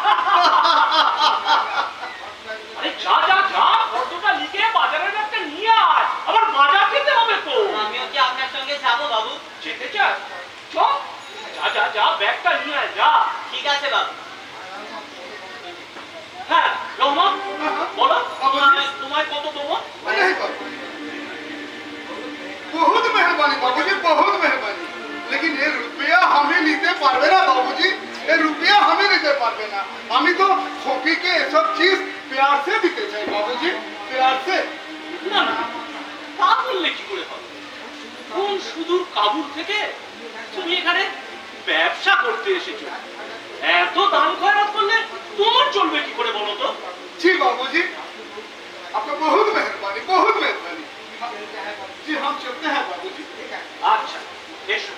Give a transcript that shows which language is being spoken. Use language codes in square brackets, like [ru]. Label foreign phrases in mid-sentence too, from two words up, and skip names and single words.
[bn] আরে যা যা যা, ফটোটা লিখে বাজারের একটা নিয়ে আয়, আবার বাজার খেতে হবে তো। আমিও কি আপনার সঙ্গে যাবো বাবু? যেতে চাস? চল, যা যা যা, ব্যাগটা নিয়ে আয় যা। ঠিক আছে বাবু। হ্যাঁ রহমান, বলো তোমায় কত দেবো? [hi] बहुत मेहरबानी बाबूजी, बहुत मेहरबानी। लेकिन ये रुपया हमें [bn] নিতে পারবে না [hi] बाबूजी, ये रुपया हमें [bn] নিতে পারবে না। [hi] हमें तो खोपी के ये सब चीज प्यार से दिते चाहिए बाबूजी, प्यार से। [bn] না না, তা বললে কি করে হবে? কোন সুদূর কাবুল থেকে তুমি এখানে ব্যবসা করতে এসেছো, এত দান খয়রাত করলে তোমার চলবে কি করে বলো তো? [hi] जी बाबूजी, आपका बहुत मेहरबानी, बहुत मेहरबानी। जी हम चलते हैं बाबूजी। [bn] আচ্ছা এসো।